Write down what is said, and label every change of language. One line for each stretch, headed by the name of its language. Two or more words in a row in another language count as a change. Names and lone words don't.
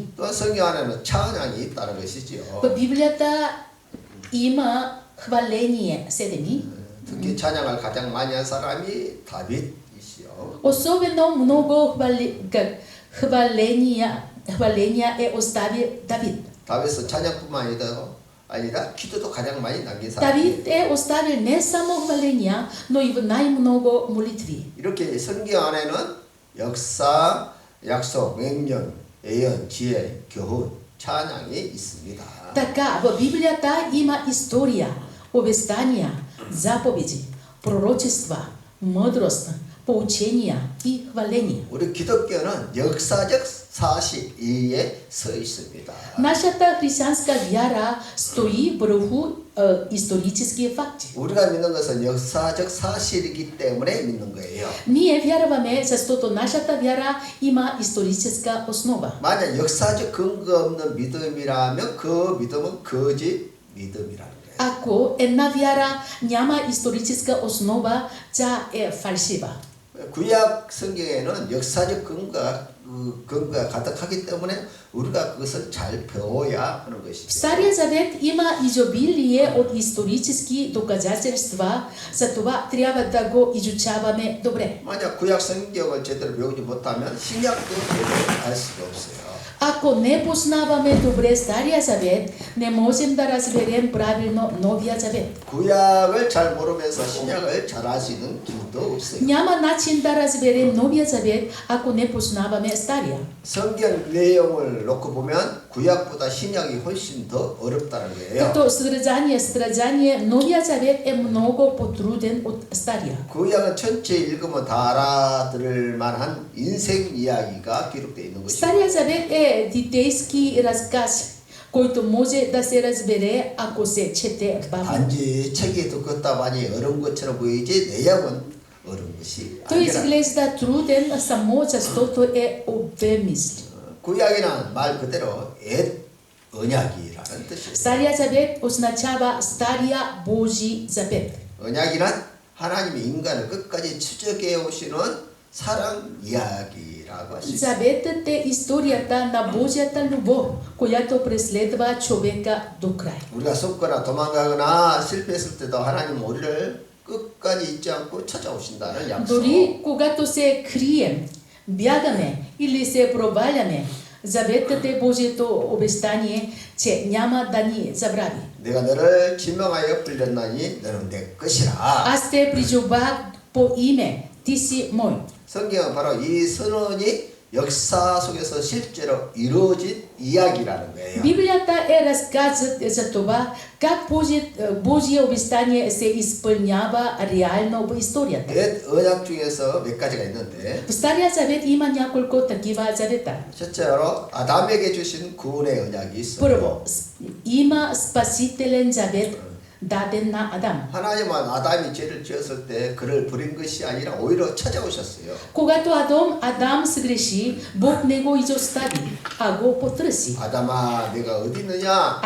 Korean: 또 성경 안에는 찬양이 있다는 것이죠.
Bulgarian: В Библията има хваление, 7.
Korean: 특히 찬양을 가장 많이 한 사람이 다윗이시요.
Bulgarian: Особено много хваления е оставил Давид.
Korean: 다윗은 찬양뿐만 아니라 기도도 가장 많이 남긴 사람.
Bulgarian: Давид е оставил не само хваления, но и най-много молитви.
Korean: 이렇게 성경 안에는 역사, 약속, 명령, 예언, 지혜, 교훈, 찬양이 있습니다.
Bulgarian: Така, в Библията има история, обещания, заповеди, пророчества, мъдрост, поучения и хваления.
Korean: 우리 기독교는 역사적 사실 위에 서 있습니다.
Bulgarian: Нашата християнска вяра стои върху исторически факти.
Korean: 우리가 믿는 것은 역사적 사실이기 때문에 믿는 거예요.
Bulgarian: Ние вярваме, защото нашата вяра има историческа основа.
Korean: 만약 역사적 근거 없는 믿음이라면 그 믿음은 거짓 믿음이라는 거예요.
Bulgarian: Ако една вяра няма историческа основа, тя е фалшива.
Korean: 구약 성경에는 역사적 근거가 가득하기 때문에 우리가 그것을 잘 배워야 하는
Bulgarian: В
Korean: 것이죠.
Bulgarian: Стария Завет има изобилие от исторически доказателства, затова трябва да го изучаваме добре.
Korean: 만약 구약 성경을 제대로 배우지 못하면 신약도 제대로 알 수가 없어요.
Bulgarian: Ако не познаваме добре Стария Завет, не можем да разберем правилно Новия Завет.
Korean: 구약을 잘 모르면서 신약을 잘 알 수 있는 길도 없어요.
Bulgarian: Няма начин да разберем Новия Завет, ако не познаваме Стария.
Korean: 성경 내용을 놓고 보면 구약보다 신약이 훨씬 더 어렵다는 거예요.
Bulgarian: Като страдание, Новия Завет е много по-труден от Стария.
Korean: 구약은 전체 읽으면 다 알아들을 만한 인생 이야기가 기록되어 있는 것이죠.
Bulgarian: Стария Завет е житейски разказ, който може да се разбере, ако се чете бавно.
Korean: 단지 책이 두껍다 많이 어려운 것처럼 보이지 내용은 어려운 것이
Bulgarian: Той
Korean: 아니라
Bulgarian: изглежда труден само защото е обемист.
Korean: 구약이란 말 그대로 옛 언약이라는 뜻이에요.
Bulgarian: Стария Завет означава Стария Божий Завет.
Korean: 언약이란 하나님이 인간을 끝까지 추적해 오시는 사랑 이야기라고 할 수 있어요.
Bulgarian: Заветът е историята на Божията любов, която преследва човека до край.
Korean: 우리가 속거나 도망가거나 실패했을 때도 하나님은 우리를 끝까지 잊지 않고 찾아오신다는 약속.
Bulgarian: Дори когато се крием, бягаме или се проваляме, заветът е Божието обещание, че няма да ни забрави.
Korean: 내가 너를 지명하여 불렸나니 너는 내 것이라.
Bulgarian: Аз те призовах по име, ти си мой.
Korean: 성경은 바로 이 선언이 역사 속에서 실제로 이루어진 이야기라는 거예요.
Bulgarian: Библията е разказът за това как Божие обещание се изпълнява реално в историята.
Korean: 옛 언약 중에서 몇 가지가 있는데
Bulgarian: В Стария Завет има няколко такива завета.
Korean: 첫째로 아담에게 주신 구원의 언약이 있어요.
Bulgarian: Първо, има спасителен завет, даден на Адам.
Korean: 하나님은 아담이 죄를 지었을 때 그를 버린 것이 아니라 오히려 찾아오셨어요.
Bulgarian: Когато Адам сгреши, Бог не го изостави, а го потърси.
Korean: 아담아, 내가 어디 있느냐?